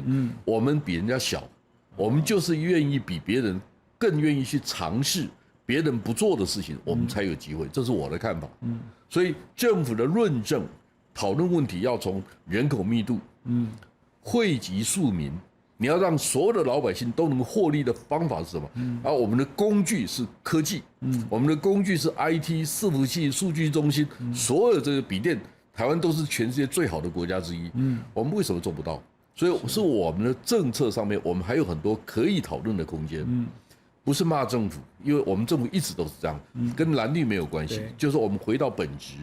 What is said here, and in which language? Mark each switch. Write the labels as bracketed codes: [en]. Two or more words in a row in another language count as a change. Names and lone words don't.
[zh] 我們比人家小，我們就是願意比別人更願意去嘗試別人不做的事情，我們才有機會。這是我的看法。所以政府的論證、討論問題要從人口密度，惠及庶民。你要讓所有的老百姓都能獲利的方法是什麼？而我們的工具是科技，我们的工具是 IT、伺服器、數據中心，所有這個筆電，台灣都是全世界最好的國家之一。我們為什麼做不到？所以是我們的政策上面，我們還有很多可以討論的空間。不是罵政府，因為我們政府一直都是這樣，跟藍綠沒有關係，就是我們回到本質。